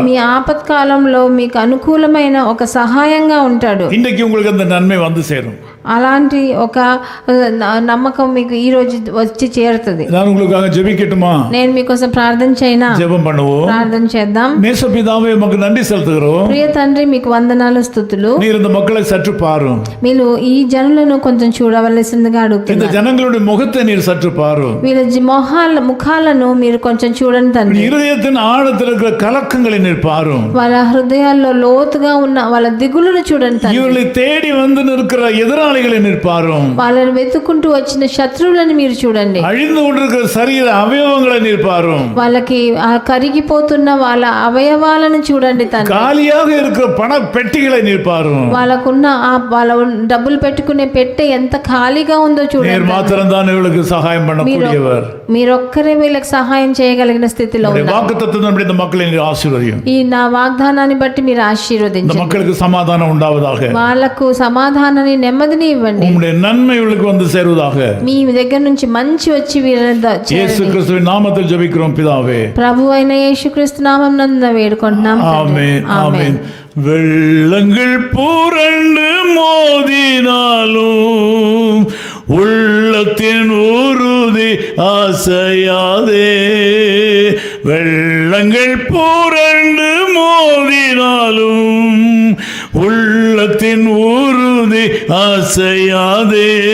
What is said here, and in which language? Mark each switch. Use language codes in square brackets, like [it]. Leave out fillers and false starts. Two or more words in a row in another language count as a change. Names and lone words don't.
[te] మీ ఆపత్కాలంలో మీకు అనుకూలమైన ఒక సహాయంగా ఉంటాడు. [ta] இன்றைக்கு உங்களுக்கு அந்த நன்மை வந்து சேரும். [te] అలాంటి ఒక నమ్మకం మీకు ఈ రోజు వచ్చి చేరుతుంది. [ta] நான் நான் உங்களுக்காக ஜெபிக்கட்டுமா? [te] నేను మీకోసం ప్రార్థన చేయనా? [ta] ஜெபம் பண்ணுவோம். [te] ప్రార్థన చేద్దాం. [ta] நேசபிதாவே உமக்கு நன்றி செலுத்துகிறோம். [te] ప్రియ తండ్రి మీకు వందనాలు స్తుతులు. [ta] நீர் இந்த மக்களை சற்று பாரும். [te] మీరు ఈ జనులను కొంచెం చూడవలసిందిగా [ta] இந்த [te] అడుగుతున్నారు. [ta] ஜனங்களுடைய முகத்தை நீர் சற்று பாரும். [te] వీళ్ళ ముఖాలను మీరు కొంచెం చూడండి తండ్రి. [ta] இருதயத்தின் ஆழத்தில் இருக்கிற கலக்கங்களை நீர் பாரும். [te] వాళ్ళ హృదయాల్లో లోతుగా ఉన్న వాళ్ళ దిగులును చూడండి తండ్రి. [ta] இவர்களை தேடி வந்து நிற்கிற எதிராளிகளை நீர் பாரும். [te] వాళ్ళని వెతుక్కుంటూ వచ్చిన శత్రువులను మీరు చూడండి. [ta] அழிந்து கொண்டிருக்கிற சரீர அவயவங்களை நீர் பாரும். [te] వాళ్ళకి ఆ కరిగిపోతున్న వాళ్ళ అవయవాలను చూడండి తండ్రి. [ta] காலியாக இருக்கிற பண பெட்டிகளை நீர் பாரும். [te] వాళ్ళకున్న వాళ్ళ డబ్బులు పెట్టుకునే పెట్టె ఎంత ఖాళీగా ఉందో [ta] நீர் [te] చూడండి. [ta] மாத்திரம் தான் இவர்களுக்கு சகாயம் பண்ணக்கூடியவர். [te] మీరొక్కరే వీళ్ళకి సహాయం చేయగలిగిన స్థితిలో ఉన్నారు. [ta] வாக்குத்தத்தத்தின்படி இந்த மக்களை நீர் ஆசீர்வதியும். [te] ఈ నా వాగ్దానాన్ని బట్టి మీరు [ta] இந்த [te] ఆశీర్వదించండి. [ta] மக்களுக்கு சமாதானம் உண்டாவதாக. [te] వాళ్ళకు సమాధానాన్ని నెమ్మదిని ఇవ్వండి. [ta] உம்முடைய நன்மை இவர்களுக்கு வந்து சேருவதாக. [te] మీ దగ్గర నుంచి మంచి వచ్చి [ta] இயேசு கிறிஸ்துவின் நாமத்தில் ஜெபிக்கிறோம் பிதாவே. [te] ప్రభు అయిన యేసుక్రీస్తు నామం నందు వేడుకుంటున్నాం. [ta] ஆமென் ஆமென். வெள்ளங்கள் புரண்டு மோதினாலும் உள்ளத்தின் உறுதி அசையாதே. வெள்ளங்கள் புரண்டு மோதினாலும் உள்ளத்தின் உறுதி அசையாதே.